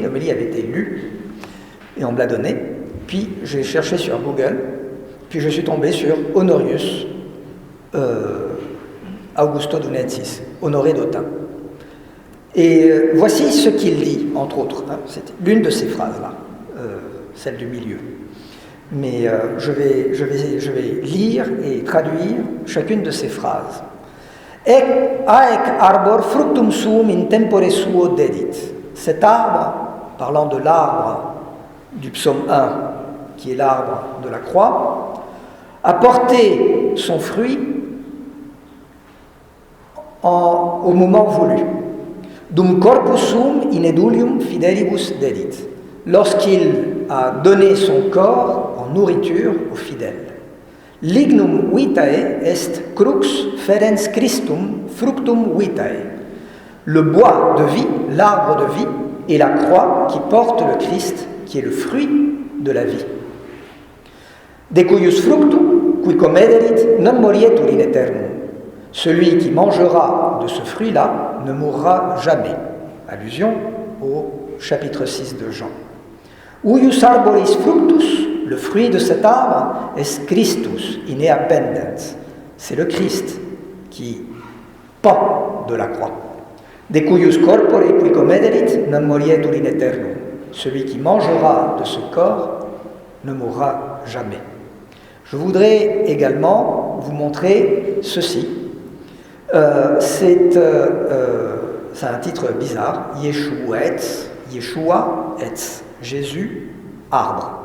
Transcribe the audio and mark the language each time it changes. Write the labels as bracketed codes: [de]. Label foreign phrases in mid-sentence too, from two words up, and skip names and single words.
[fr] L'homélie avait été lue, et on me l'a donnée. Puis, j'ai cherché sur Google, puis je suis tombé sur Honorius Augusto Dunensis, Honoré d'Autun. Et voici ce qu'il dit, entre autres. C'est l'une de ces phrases-là, celle du milieu. Mais je vais lire et traduire chacune de ces phrases. [la] Haec arbor fructum suum in tempore suo dedit. [fr] Cet arbre, parlant de l'arbre du psaume 1, qui est l'arbre de la croix, a porté son fruit au moment voulu. [la] Dum corpus sum in edulium fidelibus dedit. [fr] Lorsqu'il a donné son corps en nourriture aux fidèles. [la] Lignum vitae est crux ferens Christum fructum vitae. [fr] Le bois de vie, l'arbre de vie, est la croix qui porte le Christ, qui est le fruit de la vie. [la] De cuius fructum, qui comederit, non morietur in aeternum. [fr] Celui qui mangera de ce fruit-là ne mourra jamais. Allusion au chapitre 6 de Jean. [la] Uius arboris fructus, [fr] le fruit de cet arbre, est [la] Christus in ea pendens. [fr] C'est le Christ qui pend de la croix. [la] De cuius corpore qui comederit, non morietur in aeternum. [fr] Celui qui mangera de ce corps ne mourra jamais. Je voudrais également vous montrer ceci. C'est un titre bizarre, Yeshuetz, [he] ישוע עץ, [fr] Jésus, arbre.